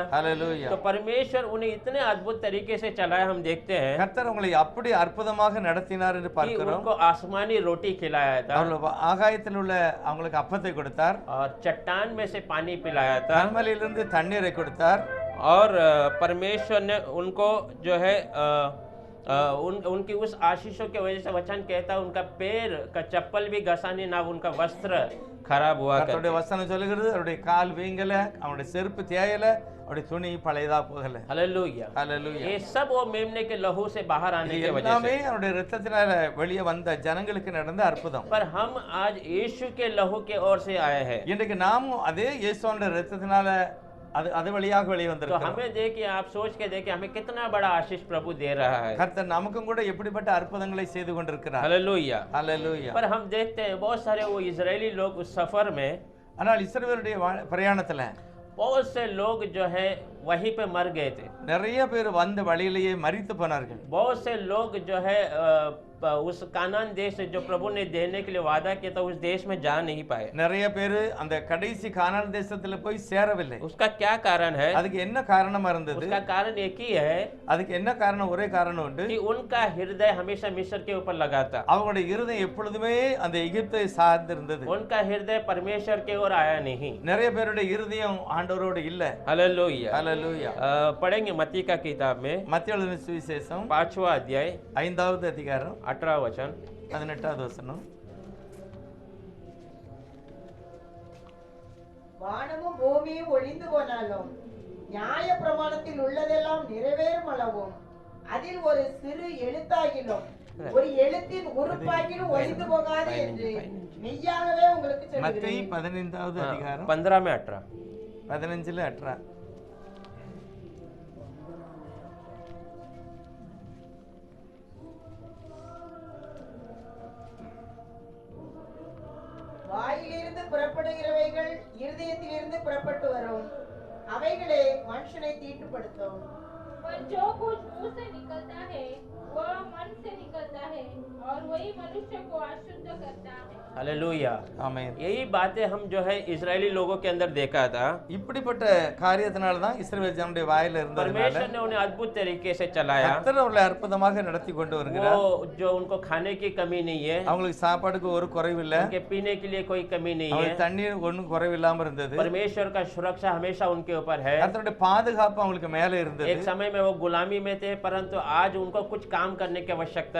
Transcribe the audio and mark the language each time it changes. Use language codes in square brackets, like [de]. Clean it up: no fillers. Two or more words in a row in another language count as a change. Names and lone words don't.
[ta] ஹalleluya. [hi] तो परमेश्वर उन्हें इतने अद्भुत तरीके से चलाया, हम देखते हैं [ta] கர்த்தர் உங்களை அப்படி அற்புதமாக நடத்தினார் என்று [hi] कि [ta] பார்க்கிறோம். [hi] उनको आसमानी रोटी खिलाया था [ta] அவர்கள் ஆகாயத்தில் உள்ள அவங்களுக்கு அப்பத்தை கொடுத்தார். [hi] और चट्टान में से पानी पिलाया था। [ta] கண்மலையிலிருந்து தண்ணீரை கொடுத்தார். [hi] और परमेश्वर ने उनको जो है उनकी उस आशीषों की वजह से वचन कहता है उनका पैर का चप्पल भी घसा नहीं, ना उनका वस्त्र खराब हुआ करके। [ta] கர்த்தருடைய வசனம் சொல்லுகிறது அவருடைய கால் வீங்கல, அவருடைய செருப்பு தேயல, அவருடைய துணி பழையதா போகல. [hi] हालेलुया, [ta] ஹalleluya. [hi] ये सब वो मेमने के लहू से बाहर आने [ta] இது [hi] की वजह [ta] எல்லாமே [hi] से। [ta] அவருடைய இரத்தத்தினால வெளியே வந்த ஜனங்களுக்கு நடந்த அற்புதம். [hi] पर हम आज यीशु के लहू के ओर से आए हैं। [ta] இன்றைக்கு நாமும் அதே இயேசுவோட இரத்தத்தினால அது வழியாக வெளியே [hi] तो [ta] வந்திருக்கிறோம். [hi] हमें देखिए, आप सोच के देखिए हमें कितना बड़ा आशीष प्रभु दे रहा है। [ta] கர்த்தர் நமக்கும் கூட எப்படிப்பட்ட அற்புதங்களை செய்து கொண்டிருக்கிறார். [hi] हालेलुया। [ta] ஹalleluya. [hi] पर हम देखते हैं बहुत सारे वो इजरायली लोग उस सफर में, [ta] ஆனால் இஸ்ரவேலுடைய பிரயாணத்துல [hi] बहुत से लोग जो है वहीं पे मर गए थे। [ta] நிறைய பேர் வந்த வழியிலேயே மரித்து போனார்கள். [hi] बहुत से लोग जो है उस कानान देश जो प्रभु ने देने के लिए वादा किया था उस देश में जा नहीं पाए। [ta] நிறைய பேர் அந்த கடைசி கானான் தேசத்துல போய் சேரவில்லை. [hi] उसका क्या कारण है? [ta] அதுக்கு என்ன காரணமா இருந்தது? [hi] उसका कारण एक ही है [ta] அதுக்கு என்ன காரணம்? ஒரே காரணம் உண்டு. [hi] कि उनका हृदय हमेशा मिस्र के ऊपर लगा था। [ta] அவங்களுடைய இருதயம் எப்பொழுதுமே அந்த எகிப்தை சார்ந்து இருந்தது. [hi] उनका हृदय परमेश्वर के ओर आया नहीं। [ta] நிறைய பேருடைய இருதயம் ஆண்டவரோடு இல்ல. [hi] हालेलुया। [ta] ஹalleluya. [hi] पढ़ेंगे मत्ती का किताब में [ta] மத்தேயு எழுதின சுவிசேஷம் [hi] 5वां अध्याय [ta] 5வது அதிகாரம் [hi] 18वां वचन। [ta] 18வது வசனம். வானமும் பூமியும் ஒழிந்து போனாலும் நியாய பிரமாணத்தில் உள்ளதெல்லாம் நிறைவேறும் அளவும் அதில் ஒரு சிறு எழுத்தாகிலும் ஒரு எழுத்தின் உறுப்பாகிலும் ஒழிந்து போகாது என்று மெய்யாகவே உங்களுக்கு மத்தேயு சொல்கிறேன். 15வது அதிகாரம் [hi] 15 में 18। [ta] 15ல 18. வாயிலிருந்து புறப்படுகிறவைகள் இருதயத்திலிருந்து புறப்பட்டு வரும், அவைகளே மனுஷனை தீட்டுப்படுத்தும். [hi] पर जो कुछ मुंह से निकलता है वह मन से निकलता है और वही मनुष्य को अशुद्ध करता है। हालेलुया। [ta] ஆமென். [hi] यही बातें हम जो है इजरायली लोगों के अंदर देखा था। [ta] இப்படிப்பட்ட காரியத்தினால தான் இஸ்ரவேல் ஜனங்களுடைய வாயில இருந்ததுனால [hi] परमेश्वर ने उन्हें अद्भुत तरीके से चलाया। [ta] கர்த்தர் அவர்களை அற்புதமாக நடத்தி கொண்டு வருகிறார். [hi] वो जो उनको खाने की कमी नहीं है, [ta] அவங்களுக்கு சாப்பாடுக்கு ஒரு குறைவு இல்ல. [hi] उनके पीने के लिए कोई कमी नहीं है। [ta] அவங்களுக்கு தண்ணீர் ஒண்ணும் குறைவில்லாம இருந்தது. [hi] परमेश्वर का सुरक्षा हमेशा उनके ऊपर है। [ta] கர்த்தருடைய பாதுகாப்பு அவங்களுக்கு மேல இருந்தது. [hi] एक समय में वो गुलामी में थे, परंतु आज उनको कुछ काम करने की आवश्यकता